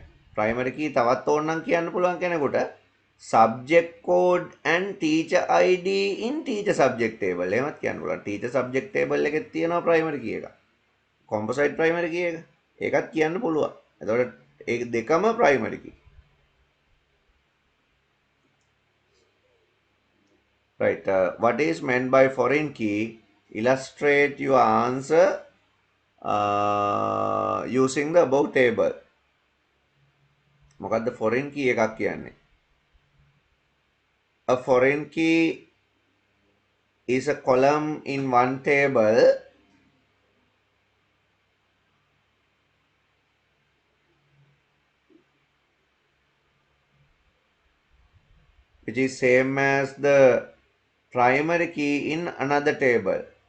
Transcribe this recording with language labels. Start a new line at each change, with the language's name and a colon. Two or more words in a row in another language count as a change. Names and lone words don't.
English: primary key
Sinhala: තවත් ඕනනම් කියන්න පුළුවන් කෙනෙකුට
English: subject code and teacher ID in teacher subject table.
Sinhala: එහෙමත් කියන්න පුළුවන්.
English: teacher subject table
Sinhala: එකේ තියෙනවා
English: primary key
Sinhala: එක.
English: composite primary key එක.
Sinhala: ඒකත් කියන්න පුළුවන්. එතකොට ඒ දෙකම
English: primary key. Right. What is meant by foreign key? Illustrate your answer using the above table.
Sinhala: මොකද්ද
English: foreign key
Sinhala: එකක් කියන්නේ?
English: A foreign key is a column in one table which is same as the primary key in another table.